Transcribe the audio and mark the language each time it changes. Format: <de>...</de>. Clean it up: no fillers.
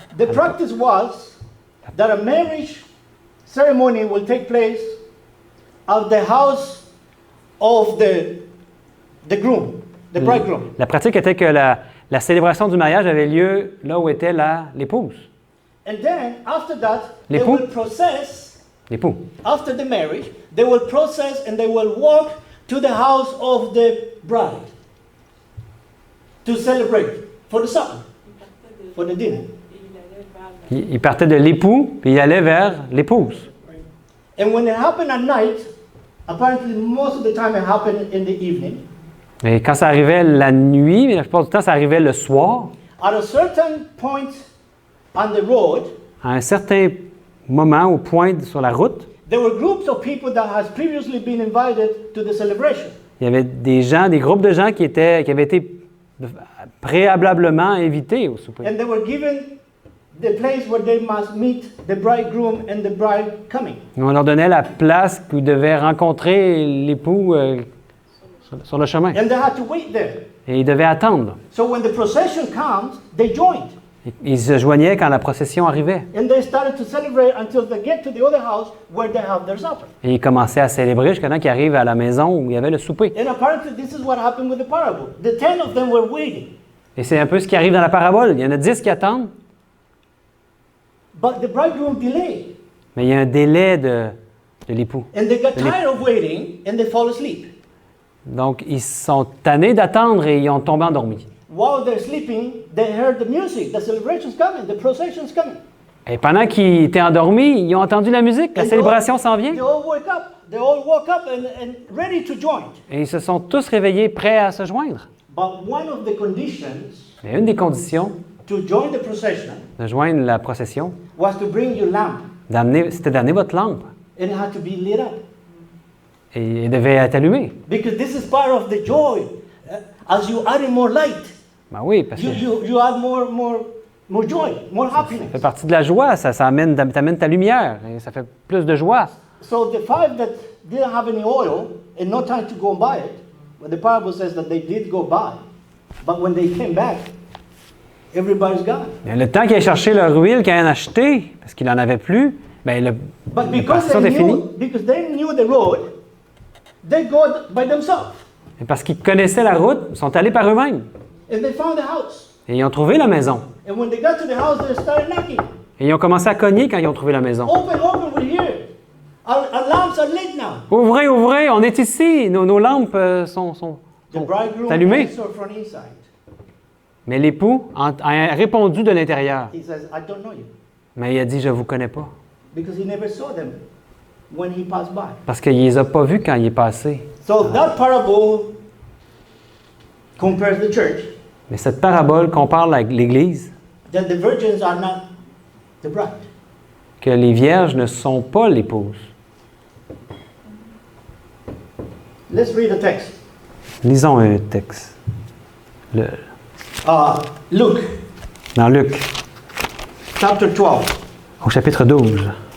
<en>The practice was that a marriage ceremony will take place at the house of the groom, the bridegroom.</en> <fr>La pratique était que la célébration du mariage avait lieu là où était l'épouse.</fr> <en>And then, after that, they</en> <fr>L'époux.</fr> <en>will process,</en> <fr>L'époux.</fr> <en>after the marriage, they will process and they will walk to the house of the bride to celebrate for the supper, for the dinner.</en> <fr>Il partait de l'époux puis il allait vers l'épouse.</fr> <en>And when it happened at night, apparently most of the time it happened in the evening,</en> <fr>Et quand ça arrivait la nuit, mais la plupart du temps, ça arrivait le soir,</fr> <en>at a certain point on the road,</en> <fr>à un certain moment ou point sur la route,</fr> <en>there were groups of people that has previously been invited to the celebration.</en> <fr>il y avait des groupes de gens qui avaient été préalablement invités au souper.</fr> <en>And they were given the place where they must meet the bridegroom and the bride coming.</en> <fr>Et on leur donnait la place où ils devaient rencontrer l'époux sur le chemin.</fr> <en>And they had to wait there.</en> <fr>Et ils devaient attendre.</fr> <en>So when the procession comes, they joined.</en> <fr>Ils se joignaient quand la procession arrivait.</fr> <en>And they started to celebrate until they get to the other house where they have their supper.</en> <fr>Et ils commençaient à célébrer jusqu'à temps qu'ils arrivent à la maison où il y avait le souper.</fr> <en>And apparently this is what happened with the parable. The 10 of them were waiting.</en> <fr>Et c'est un peu ce qui arrive dans la parabole. Il y en a 10 qui attendent,</fr> <en>But the bridegroom delayed.</en> <fr>mais il y a un délai de l'époux.</fr> <en>And they got tired of waiting and they fall asleep.</en> <fr>Donc, ils sont tannés d'attendre et ils ont tombé endormis.</fr> <en>While they're sleeping, they heard the music, the celebration's coming, the procession's coming.</en> <fr>Et pendant qu'ils étaient endormis, ils ont entendu la musique, la</fr> <en>And</en> <fr>célébration s'en vient.</fr> <en>They all woke up. They all woke up and ready to join.</en> <fr>Et ils se sont tous réveillés, prêts à se joindre.</fr> <en>But one of the conditions</en> <fr>Mais une des conditions</fr> <en>to join the procession</en> <fr>de joindre la procession,</fr> <en>was to bring your lamp.</en> <fr>c'était d'amener votre lampe.</fr> <en>And it had to be lit up.</en> <fr>Et elle devait être allumée.</fr> <en>Because this is part of the joy. As you add more light,</en> <fr>Ben oui, parce que</fr> <en>you add more joy, more</en> <fr>ça</fr> <en>happiness.</en> <fr>fait partie de la joie, ça t'amène ta lumière, et ça fait plus de joie.</fr> <en>So the 5 that didn't have any oil and no time to go and buy it, well, the parable says that they did go buy. But when they came back, everybody's gone.</en> <fr>Mais le temps qu'il ait cherché leur huile qu'il a acheté, parce qu'il n'en avait plus, ben le</fr> <en>But</en> <fr>la</fr> <en>because</en> <fr>passion</fr> <en>they</en> <fr>est finie.</fr> <en>knew the road, they go by themselves.</en> <fr>Et parce qu'ils connaissaient la route, ils sont allés par eux-mêmes.</fr> <en>And they found the house.</en> <fr>Et ils ont trouvé la maison.</fr> <en>And when they got to the house, they started knocking.</en> <fr>Et ils ont commencé à cogner quand ils ont trouvé la maison.</fr> <en>Open, we're here. Our lamps are lit now.</en> <fr>Ouvrez, ouvrez, on est ici. Nos lampes sont</fr> <en>The bridegroom</en> <fr>allumées.</fr> <en>answered from inside.</en> <fr>Mais l'époux a répondu de l'intérieur.</fr> <en>He says, I don't know you.</en> <fr>Mais il a dit, je ne vous connais pas.</fr> <en>Because he never saw them when he passed by.</en> <fr>Parce qu'il ne les a pas vus quand il est passé.</fr> <en>So that parable compares the church,</en> <fr>Mais cette parabole compare l'Église,</fr> <en>that the virgins are not the bride.</en> <fr>que les vierges ne sont pas l'épouse.</fr> <en>Let's read the text.</en> <fr>Lisons un texte.</fr> <en>Luke,</en> <fr>Dans Luc,</fr> <en>chapter 12.</en> <fr>au chapitre 12.</fr>